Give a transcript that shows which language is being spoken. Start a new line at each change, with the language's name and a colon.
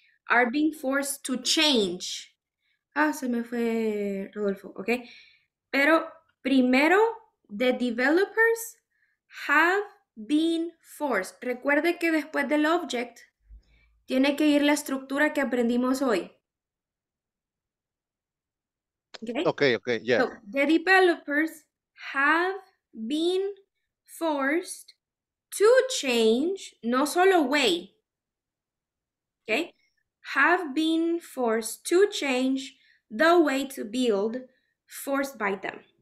English: Are being forced to change.
Spanish: Se me fue Rodolfo,
English: ok.
Spanish: Pero primero,
English: the developers have been forced.
Spanish: Recuerde que después del object tiene que ir la estructura que aprendimos hoy.
English: Okay, yeah. So, the developers have been forced to change,
Spanish: no solo
English: way, okay? Have been forced to change the way to build, forced by them.